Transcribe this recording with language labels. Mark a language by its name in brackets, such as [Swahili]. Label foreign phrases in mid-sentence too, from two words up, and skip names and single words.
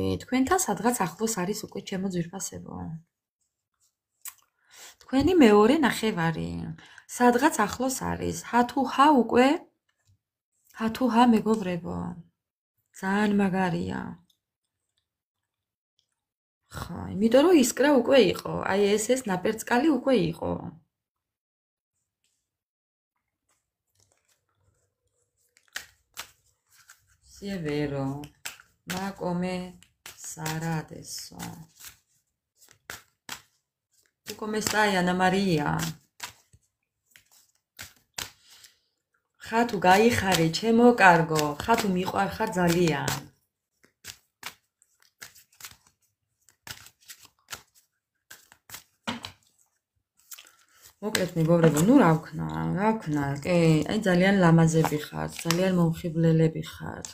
[Georgian] თქვენთან სადღაც ახლოს არის უკვე ჩემო ძვირფასებო. თქვენი მეორე ნახევარი, სადღაც ახლოს არის. ჰათუჰა უკვე? ჰათუჰა მეგობრებო. ძალიან მაგარია. ხო, იმიტომ რომ ისკრა უკვე იყო. აი ეს ნაპერწკალი უკვე იყო. [Italian] Si è vero, ma come sarà adesso? Tu come stai, Anna Maria? [Georgian] ხათუ გაიხარე, ჩემო კარგო, ხათუ მიყვარხარ ძალიან. მოკლედ მეგობრებო, ნუ რა ვქნა, კი, აი ძალიან ლამაზები ხართ, ძალიან მომხიბლელები ხართ.